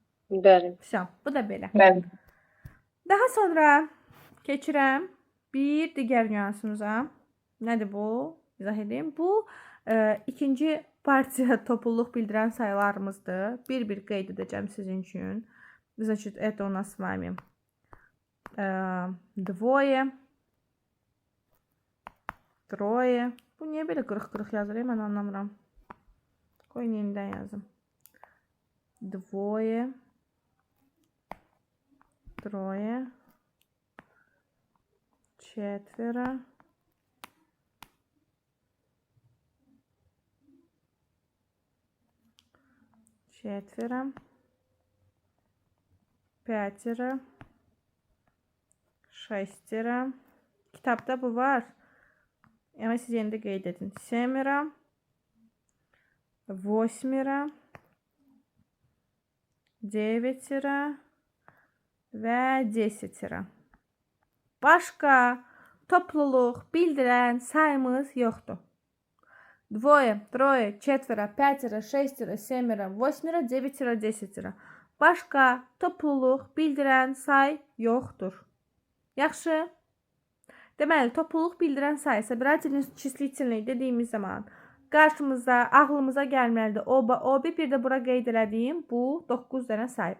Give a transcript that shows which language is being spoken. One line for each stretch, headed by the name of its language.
Azerbaijani: Bəli.
Russian: Все.
Azerbaijani: Bu da belə. Bəli. Daha sonra keçirəm bir digər nüansımıza. Nədir bu? İzah edeyim. Bu ikinci partiya topluluq bildirən sayılarımızdır. Bir-bir qeyd edəcəm sizin üçün.
Russian: Значит, это у нас с вами двое, трое.
Azerbaijani: Bu niyə belə qırıq-qırıq yazır? Mən anlamıram. Qoy yenidən yazım.
Russian: Двое, трое, четверо, четверо, пятеро, шестеро.
Azerbaijani: Kitapta bu var. Ama siz yeni de qeyd edin.
Russian: Семеро, восьмеро, девятеро
Azerbaijani: və
Russian: десятеро.
Azerbaijani: Başqa topluluq bildirən sayımız yoxdur.
Russian: Двое, трое, четверо, пятеро, шестеро, семеро, восьмеро, девятеро, десятеро.
Azerbaijani: Başqa topluluq bildirən say yoxdur. Yaxşı. Deməli, topluluq bildirən say,
Russian: собирательный числительный
Azerbaijani: dediyimiz zaman qarşımıza, ağlımıza gəlməlidir. O bir də bura qeyd elədiyim bu 9 dənə say.